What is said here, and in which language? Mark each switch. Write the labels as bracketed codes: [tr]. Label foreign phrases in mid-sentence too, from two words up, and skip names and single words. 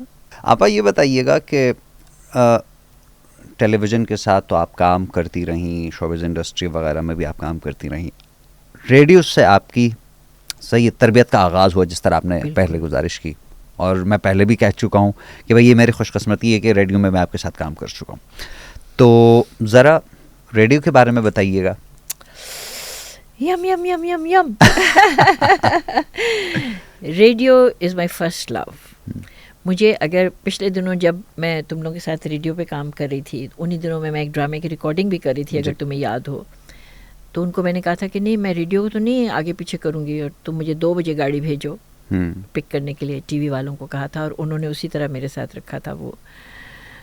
[ur] آپا یہ بتائیے گا کہ ٹیلی ویژن کے ساتھ تو آپ کام کرتی رہیں, شوبز انڈسٹری وغیرہ میں بھی آپ کام کرتی رہیں, ریڈیو سے آپ کی صحیح تربیت کا آغاز ہوا جس طرح آپ نے پہلے گزارش کی, اور میں پہلے بھی کہہ چکا ہوں کہ بھائی یہ میری خوش قسمتی ہے کہ ریڈیو میں آپ کے ساتھ کام کر چکا ہوں. تو ذرا ریڈیو کے بارے میں بتائیے گا. یم یم یم یم یم [en] radio is my first love. [ur] مجھے اگر پچھلے دنوں جب میں تم لوگوں کے ساتھ ریڈیو پہ کام کر رہی تھی, انہی دنوں میں ایک ڈرامے کی ریکارڈنگ بھی کر رہی تھی, اگر تمہیں یاد ہو, تو ان کو میں نے کہا تھا کہ نہیں میں ریڈیو کو تو نہیں آگے پیچھے کروں گی, اور تم مجھے 2 بجے گاڑی بھیجو پک کرنے کے لیے, ٹی وی والوں کو کہا تھا, اور انہوں نے اسی طرح میرے ساتھ رکھا تھا وہ.